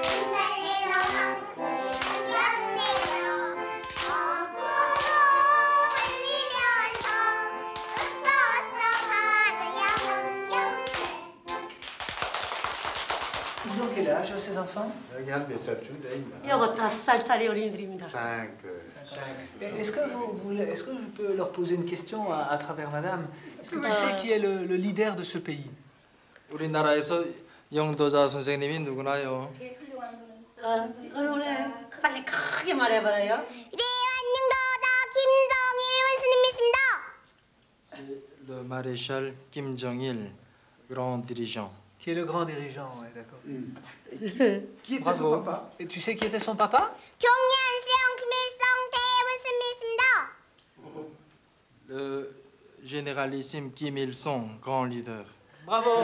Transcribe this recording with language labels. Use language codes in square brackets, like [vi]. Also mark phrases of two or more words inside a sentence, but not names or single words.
[fr] Ils ont quel âge, ces enfants? Regarde, mais ça tout d'ailleurs. [ko] 여거 5살짜리 어린이들입니다. 5. [fr] Est-ce que je peux leur poser une question à travers madame? Est-ce que tu sais qui est le leader de ce pays? [ko] 우리나라에서 영도자 선생님이 누구나요? 그래, 빨리 크게 말해봐라요. [fr] Le maréchal Kim Jong-il, grand dirigeant. Qui est le grand dirigeant, ouais, d'accord. Qui était son papa? Et tu sais qui était son papa? Le généralissime Kim Il-sung, grand leader. Bravo.